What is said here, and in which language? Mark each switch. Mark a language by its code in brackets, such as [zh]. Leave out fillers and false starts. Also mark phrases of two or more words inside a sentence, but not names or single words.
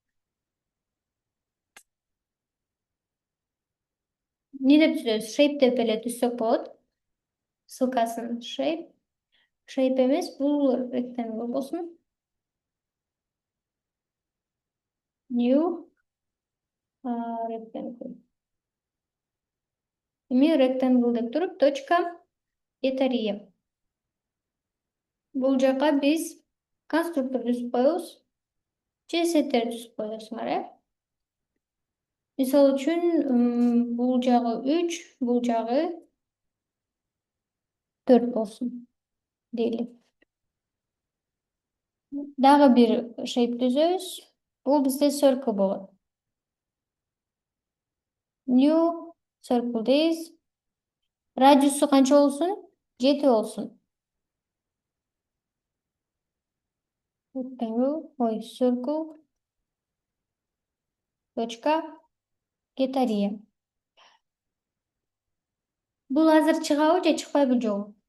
[ky] Эмне деп түзөбүз? Shape деп эле түзсөк болот. Ссылкасын shape. Shape эмес, бул rectangle болсун. [en] new rectangle. [ky] Эми rectangle деп туруп, точка getariya. Бул жака биз конструктор түзүп коебуз. Же сеттер түзүп коесуңар, Мисалы үчүн, бул жагы 3, бул жагы 4 болсун дейли. Дагы бир shape түзөбүз. Бул бизде circle болот. [en] New circle [ky] дейбиз. Радиусу канча болсун? 7 болсун. Circle. Точка. Getariya. Бул азыр чыгабы же чыкпайбы жок?